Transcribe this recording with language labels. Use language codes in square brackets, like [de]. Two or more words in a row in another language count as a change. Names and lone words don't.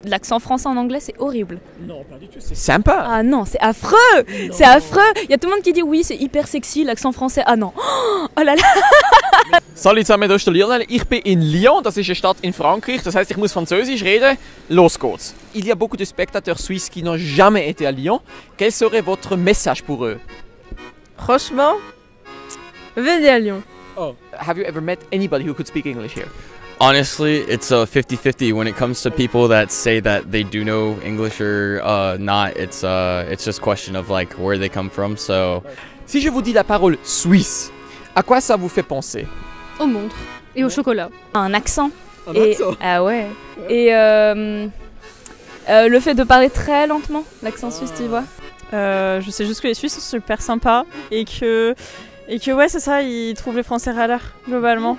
[fr] L'accent français en anglais, c'est horrible. Non, pas du tout, c'est sympa. Ah non, c'est affreux. C'est affreux. Il y a tout le monde qui dit oui, c'est hyper sexy, l'accent français. Ah non. Oh là là. [de] Salut zusammen, hier ist der Lionel. Ich bin in Lyon, das ist eine Stadt in Frankreich, das heißt, ich muss Französisch reden. Los geht's. [fr] Il y a beaucoup de spectateurs suisses qui n'ont jamais été à Lyon. Quel serait votre message pour eux? Franchement, venez à Lyon. Oh. [en] Have you ever met anybody who could speak English here? Honestly, it's a 50-50 when it comes to people that say that they do know English or not. It's just a question of like where they come from. So, [fr] si je vous dis la parole suisse, à quoi ça vous fait penser? Aux montres et au chocolat. Un accent. Accent. Ah ouais. Et le fait de parler très lentement, l'accent suisse, tu vois. Je sais juste que les Suisses sont super sympas et que ouais, c'est ça, ils trouvent les Français râleurs globalement.